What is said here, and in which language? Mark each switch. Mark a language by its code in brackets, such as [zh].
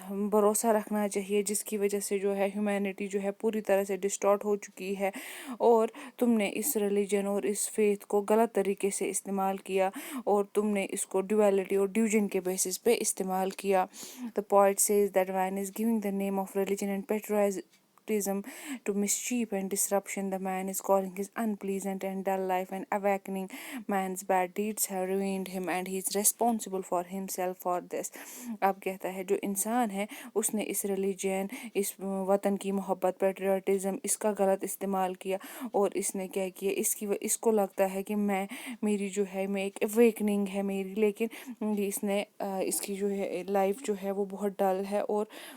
[ur] بھروسہ رکھنا چاہیے جس کی وجہ سے جو ہے ہیومینٹی جو ہے پوری طرح سے ڈسٹارٹ ہو چکی ہے، اور تم نے اس ریلیجن اور اس فیتھ کو غلط طریقے سے استعمال کیا، اور تم نے اس کو ڈویلٹی اور ڈیوژن کے بیسس پہ استعمال کیا۔ [en] The poet says that man is giving the name of religion and patriotism to mischief and disruption. The man is calling his unpleasant and dull life an awakening. Man's bad deeds have ruined him and he is responsible for himself for this. [ur] اب کہتا ہے جو انسان ہے اس نے اس religion, اس وطن کی محبت، پیٹریوٹزم، اس کا غلط استعمال کیا، اور اس نے کیا کیا، اس کو لگتا ہے کہ میری جو ہے میں ایک اویکننگ ہے میری، لیکن اس نے اس کی جو ہے لائف جو ہے وہ بہت ڈل ہے، اور